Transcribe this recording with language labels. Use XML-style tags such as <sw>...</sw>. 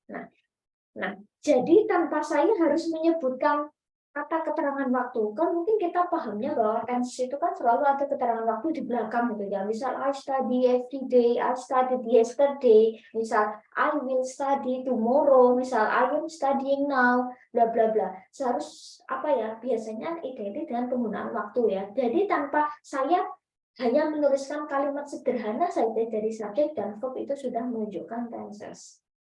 <id>Nah, jadi tanpa saya harus menyebutkan kata keterangan waktu, kan mungkin kita pahamnya bahwa tense itu kan selalu ada keterangan waktu di belakang gitu ya.</id> <en>Misal I study every day, I studied yesterday, misal I will study tomorrow, misal I am studying now, bla bla bla.</en> <id>Seharus apa ya? Biasanya identik dengan penggunaan waktu ya. Jadi tanpa saya hanya menuliskan kalimat sederhana saja dari subjek dan verb, itu sudah menunjukkan tenses.</id>